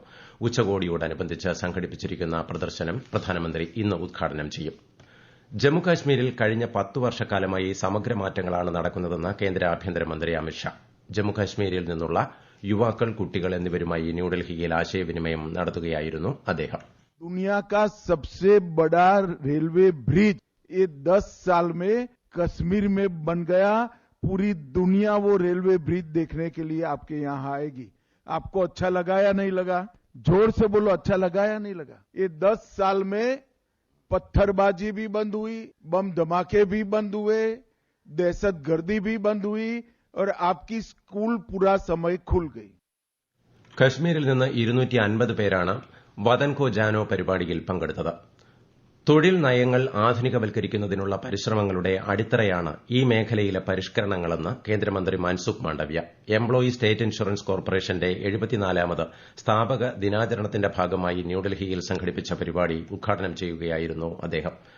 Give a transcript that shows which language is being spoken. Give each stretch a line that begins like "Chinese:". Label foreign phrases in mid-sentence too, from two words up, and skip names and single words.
Malayalam: ഉച്ചകോടിയോടനുബന്ധിച്ച് സംഘടിപ്പിച്ചിരിക്കുന്ന പ്രദർശനം പ്രധാനമന്ത്രി ഇന്ന് ഉദ്ഘാടനം ചെയ്യും. ജമ്മുകാശ്മീരിൽ കഴിഞ്ഞ 10 വർഷക്കാലമായി സമഗ്ര മാറ്റങ്ങളാണ് നടക്കുന്നതെന്ന് കേന്ദ്ര ആഭ്യന്തരമന്ത്രി അമിത്ഷാ. ജമ്മുകാശ്മീരിൽ നിന്നുള്ള യുവാക്കൾ, കുട്ടികൾ എന്നിവരുമായി ന്യൂഡൽഹിയിൽ ആശയവിനിമയം നടത്തുകയായിരുന്നു അദ്ദേഹം.
Hindi: दुनिया का सबसे बड़ा रेलवे ब्रिज ये 10 साल में कश्मीर में बन गया. पूरी दुनिया वो रेलवे ब्रिज देखने के लिए आपके यहाँ आएगी. आपको अच्छा लगा या नहीं लगा? जोर से बोलो, अच्छा लगा या नहीं लगा? ये 10 साल में पत्थरबाजी भी बंद हुई, बम धमाके भी बंद हुए, दहशतगर्दी भी बंद हुई, और आपकी स्कूल पूरा समय खुल गई.
Malayalam: കശ്മീരിൽ നിന്ന് 250 പേരാണ് വതൻ കോ ജാനോ പരിപാടിയിൽ പങ്കെടുത്തത്. തൊഴിൽ നയങ്ങൾ ആധുനികവൽക്കരിക്കുന്നതിനുള്ള പരിശ്രമങ്ങളുടെ അടിത്തറയാണ് ഈ മേഖലയിലെ പരിഷ്കരണങ്ങളെന്ന് കേന്ദ്രമന്ത്രി മൻസുഖ് മാണ്ഡവ്യ. എംപ്ലോയി സ്റ്റേറ്റ് ഇൻഷുറൻസ് കോർപ്പറേഷന്റെ 74ാമത് സ്ഥാപക ദിനാചരണത്തിന്റെ ഭാഗമായി ന്യൂഡൽഹിയിൽ സംഘടിപ്പിച്ച പരിപാടി ഉദ്ഘാടനം ചെയ്യുകയായിരുന്നു അദ്ദേഹം.